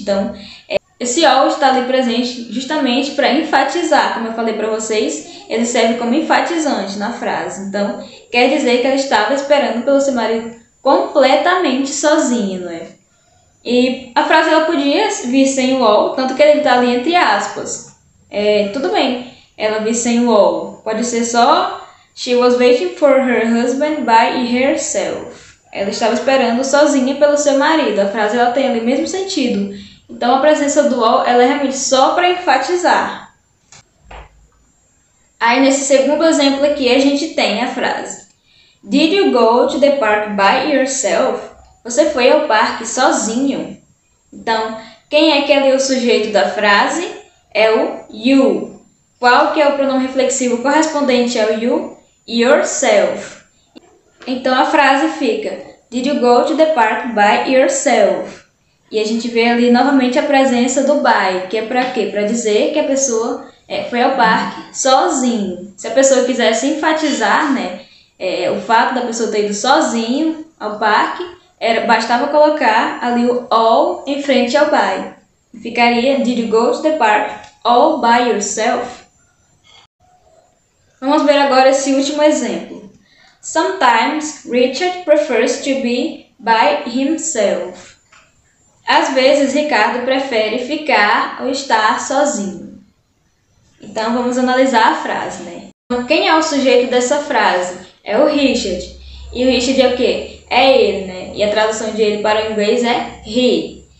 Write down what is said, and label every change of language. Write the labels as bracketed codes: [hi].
[pt] Então, esse all está ali presente justamente para enfatizar, como eu falei para vocês, ele serve como enfatizante na frase. Então, quer dizer que ela estava esperando pelo seu marido completamente sozinha, não é? E a frase ela podia vir sem o all, tanto que ele está ali entre aspas. Tudo bem, ela vir sem o all. Pode ser só [en] She was waiting for her husband by herself. [pt] Ela estava esperando sozinha pelo seu marido. A frase ela tem ali o mesmo sentido. Então, a presença do all ela é realmente só para enfatizar. Aí, nesse segundo exemplo aqui, a gente tem a frase: [en] Did you go to the park by yourself? [pt] Você foi ao parque sozinho? Então, quem é que é ali o sujeito da frase? É o you. Qual que é o pronome reflexivo correspondente ao you? [en] Yourself. [pt] Então, a frase fica: [en] Did you go to the park by yourself? [pt] E a gente vê ali novamente a presença do by, que é para quê? Para dizer que a pessoa foi ao parque sozinho. Se a pessoa quisesse enfatizar, né, o fato da pessoa ter ido sozinho ao parque, bastava colocar ali o all em frente ao by. Ficaria: [en] Did you go to the park all by yourself? [pt] Vamos ver agora esse último exemplo. [en] Sometimes Richard prefers to be by himself. [pt] Às vezes, Ricardo prefere ficar ou estar sozinho. Então, vamos analisar a frase, né? Então, quem é o sujeito dessa frase? É o Richard. E o Richard é o quê? É ele, né? E a tradução de ele para o inglês é he.